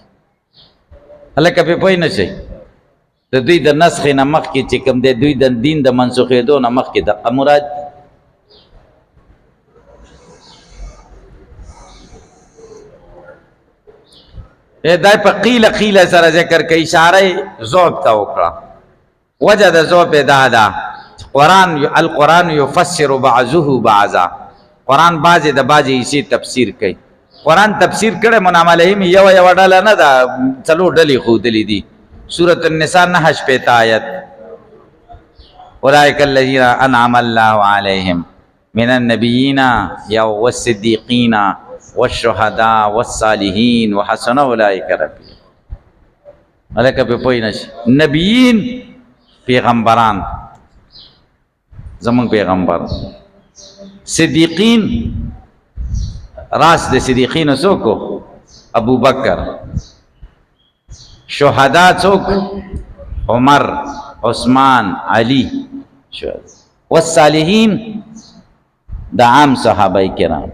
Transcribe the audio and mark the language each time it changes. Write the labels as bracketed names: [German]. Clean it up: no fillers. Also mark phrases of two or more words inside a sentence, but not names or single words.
[Pashto] هلکه پې پوه نه شئ د دوی د نسخ نه مخکې چې کوم دی دوی د دین د منسوخېدو نه مخکې دغه مراد دي. دا په قیل سره ذکر کوي اشاره ذوب ته وکړه. وجه د ذوب دا ده [Arabic] القرآن یفسر بعضه بعضا [Pashto] قرآن بعضې د بعضې حصې تفسیر کوي. قرآن تفسیر کړی [Arabic] منعم علیهم [Pashto] یوه ډله نه ده څلور ډلې ښودلې دي. [Arabic] سورة النساء 9 آیت اولئک الذین انعم الله علیهم من النبیین والصدیقین والشهداء والصالحین وحسن اولئک رفیقا. [Pashto] هلکه پې پوه نه شي نبیین پیغمبران زمون پیغمبر صدیقین راس د صدیقین څوک ابو بکر شهدا څوک عمر عثمان علی والصالحین د عام صحابه کرام.